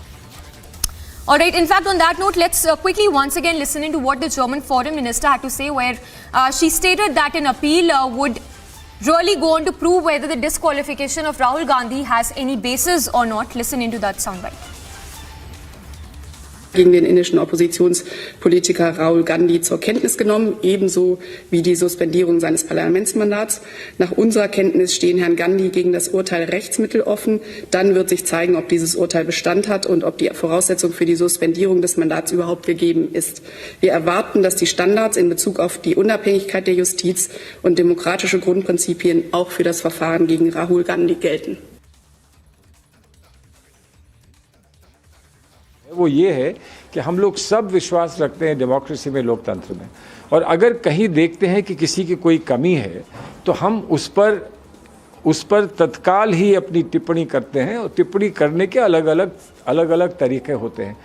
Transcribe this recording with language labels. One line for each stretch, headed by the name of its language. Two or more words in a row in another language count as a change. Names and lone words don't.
English: All right, in fact, on that note, let's quickly once again listen into what the German Foreign Minister had to say, where she stated that an appeal would really go on to prove whether the disqualification of Rahul Gandhi has any basis or not. Listen into that soundbite.
German: gegen den indischen Oppositionspolitiker Rahul Gandhi zur Kenntnis genommen, ebenso wie die Suspendierung seines Parlamentsmandats. Nach unserer Kenntnis stehen Herrn Gandhi gegen das Urteil Rechtsmittel offen. Dann wird sich zeigen, ob dieses Urteil Bestand hat und ob die Voraussetzung für die Suspendierung des Mandats überhaupt gegeben ist. Wir erwarten, dass die Standards in Bezug auf die Unabhängigkeit der Justiz und demokratische Grundprinzipien auch für das Verfahren gegen Rahul Gandhi gelten.
Hindi: वो ये है कि हम लोग सब विश्वास रखते हैं डेमोक्रेसी में, लोकतंत्र में, और अगर कहीं देखते हैं कि किसी की कोई कमी है तो हम उस पर तत्काल ही अपनी टिप्पणी करते हैं, और टिप्पणी करने के अलग अलग तरीके होते हैं।